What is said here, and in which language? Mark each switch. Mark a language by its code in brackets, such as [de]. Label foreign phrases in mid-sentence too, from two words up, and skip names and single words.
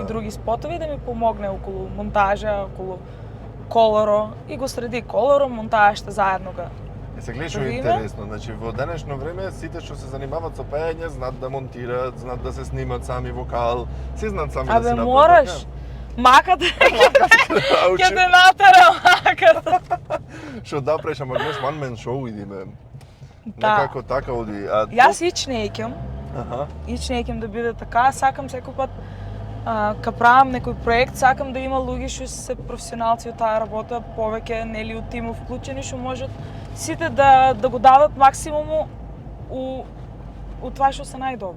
[mk] и други спотови да ми помогне околу монтажа, околу колоро и го среди колоро, монтажта заедно га. Се гледаш Да ви има? интересно, значи во денешно време сите што се занимаваат со пеење знаат да монтираат, знаат да се снимат сами вокал, се знаат сами да Абе се направат. мораш. Маката ќе Ќе те натера маката. Што да преш, ама гледаш [en] one man show [mk] идиме. Да. Некако така оди. Јас ич не икем. Аха. Ич не икем да биде така, сакам секој пат ка правам некој проект, сакам да има луѓе што се професионалци од таа работа, повеќе нели од тимов вклучени што можат сите да го дадат максимуму у тоа што се најдобри.